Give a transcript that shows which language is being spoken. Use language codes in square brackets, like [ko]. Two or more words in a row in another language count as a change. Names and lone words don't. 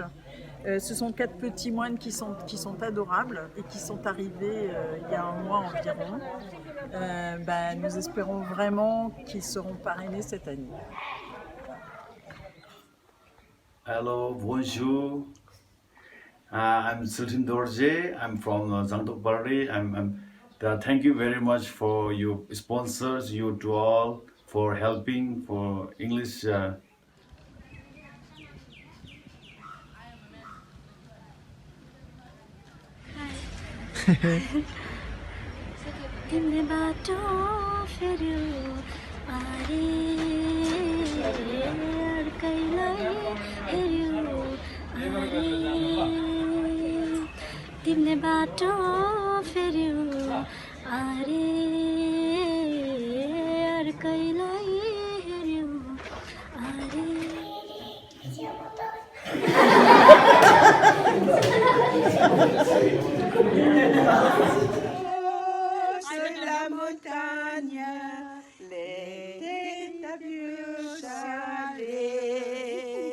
[fr] Ce sont 4 petits moines qui sont adorables et qui sont arrivés il y a 1 mois environ. Nous espérons vraiment qu'ils seront parrainés cette année. [en] Hello, bonjour. I'm Sultan Dorje. I'm from Zangdok Palri. Thank you very much for your sponsors, you to all, for helping for English. [ne] तिमीले बाटो फेर्यो आरे अर्कैलाई हेर्यो आरे तिमीले बाटो फेर्यो आरे अर्कैलाई हेर्यो आरे [fr] Sur la montagne, les tables chalées.